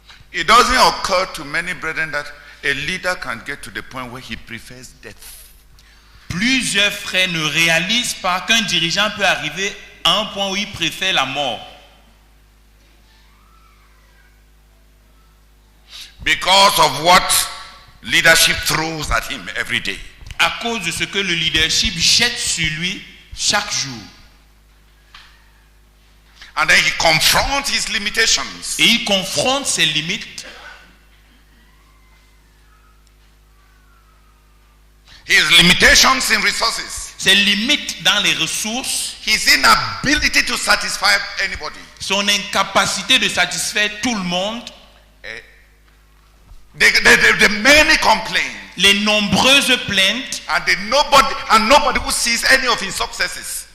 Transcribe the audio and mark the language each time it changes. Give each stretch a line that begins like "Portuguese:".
English: It doesn't occur to many brethren that a leader can get to the point where he prefers death.
French: Plusieurs frères ne réalisent pas qu'un dirigeant peut arriver à un point où il préfère la mort.
English: Because of what leadership throws at him every day.
French: À cause de ce que le leadership jette sur lui chaque jour.
English: And then he confronts his limitations.
French: Et il confronte ses limites.
English: His limitations in resources.
French: Ses limites dans les ressources.
English: His inability to satisfy anybody.
French: Son incapacité de satisfaire tout le monde.
English: The many complaints.
French: Les nombreuses plaintes.
English: And nobody who sees any of his successes.